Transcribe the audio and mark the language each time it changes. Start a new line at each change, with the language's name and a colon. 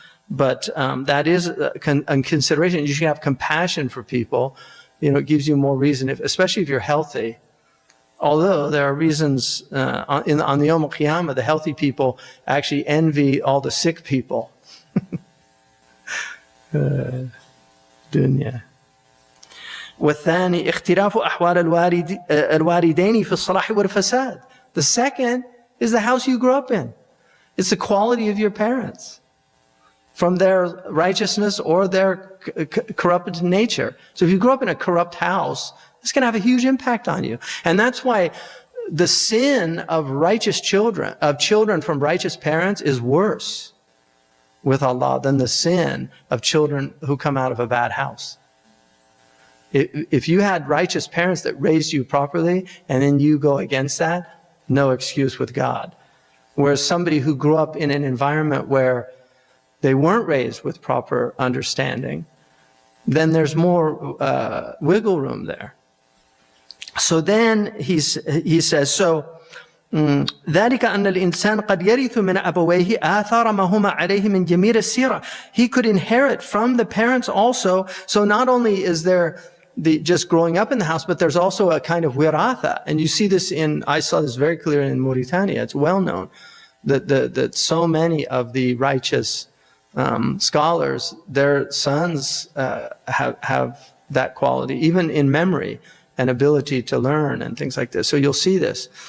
English: But that is a consideration. You should have compassion for people. You know, it gives you more reason, especially if you're healthy. Although there are reasons on the Yawm al-Qiyamah, the healthy people actually envy all the sick people.
Arabic: Dunya. والثاني اختلاف أحوال الوالدين في الصلاح والفساد.
English: The second is the house you grew up in. It's the quality of your parents, from their righteousness or their corrupted nature. So if you grew up in a corrupt house, it's going to have a huge impact on you. And that's why the sin of righteous children, of children from righteous parents, is worse with Allah than the sin of children who come out of a bad house. If you had righteous parents that raised you properly and then you go against that, no excuse with God. Whereas somebody who grew up in an environment where they weren't raised with proper understanding, then there's more wiggle room there. So then he says, so
Arabic: ذلك أن الإنسان قد يرث من أبويه آثار ما هما عليه من جميل السيرة.
English: He could inherit from the parents also. So not only is there just growing up in the house, but there's also a kind of wiratha. And you see this I saw this very clear in Mauritania. It's well known that so many of the righteous scholars, their sons have that quality, even in memory and ability to learn and things like this. So you'll see this.